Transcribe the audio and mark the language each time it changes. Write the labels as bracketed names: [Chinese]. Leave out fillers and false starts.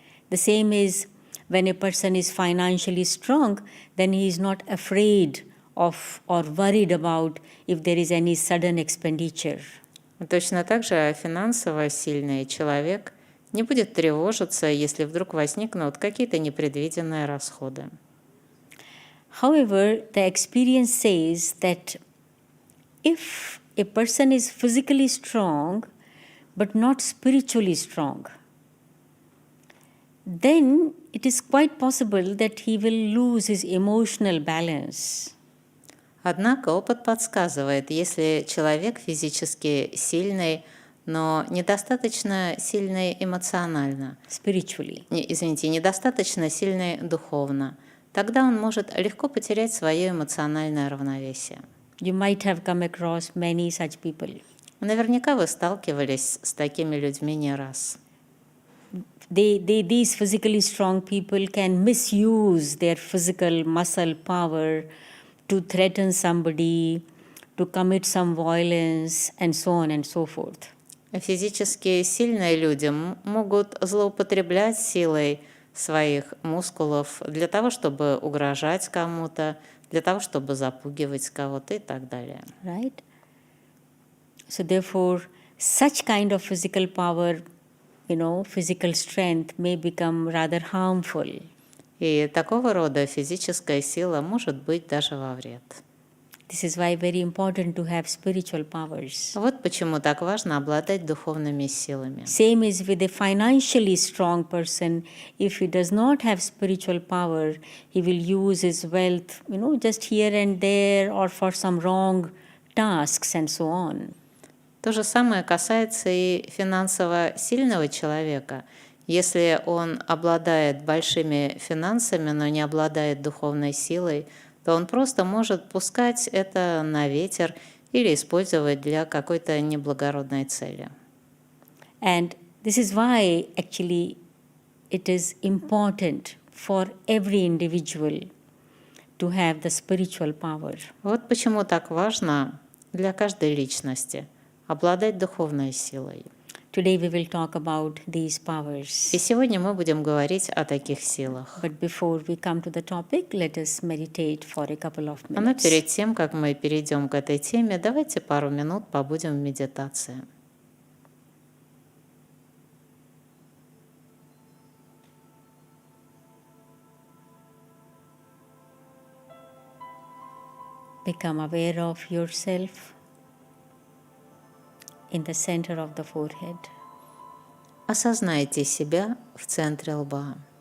[English] The same is when a person is financially strong, then he is not afraid of or worried about if there is any sudden expenditure. [Russian] Точно так же финансово сильный человек не будет тревожиться, если вдруг возникнут какие-то непредвиденные расходы. [English] However, the experience says that if a person is physically strong but not spiritually strong, then it is quite possible that he will lose his emotional balance. [Russian] Однако опыт подсказывает, если человек физически сильный, но недостаточно сильный эмоционально, недостаточно сильный духовно, тогда он может легко потерять свое эмоциональное равновесие. [English] You might have come across many such people. [Russian] Наверняка вы сталкивались с такими людьми не раз. [English] These physically strong people can misuse their physical muscle power to threaten somebody, to commit some violence, and so on and so forth. [Russian] Физически сильные люди могут злоупотреблять силой своих мускулов для того, чтобы угрожать кому-то, для того, чтобы запугивать кого-то и так далее. [English] Right? So therefore, such kind of physical power physical strength may become rather harmful. [Russian] И такого рода физическая сила может быть даже во вред. [English] This is why very important to have spiritual powers. [Russian] Вот почему так важно обладать духовными силами. [English] Same is with a financially strong person. If he does not have spiritual power, he will use his wealth, just here and there or for some wrong tasks and so on. [Russian] То же самое касается и финансово сильного человека. Если он обладает большими финансами, но не обладает духовной силой, то он просто может пускать это на ветер или использовать для какой-то неблагородной цели. [English] And this is why actually it is important for every individual to have the spiritual power. [Russian] Вот почему так важно для каждой личности обладать духовной силой. [English] Today we will talk about these powers. [Russian] И сегодня мы будем говорить о таких силах. [English] But before we come to the topic, let us meditate for a couple of minutes. [Russian] Но перед тем, как мы перейдем к этой теме, давайте пару минут побудем в медитации. [English] Become aware of yourself in the center of the forehead. [Russian] Осознайте себя в центре лба.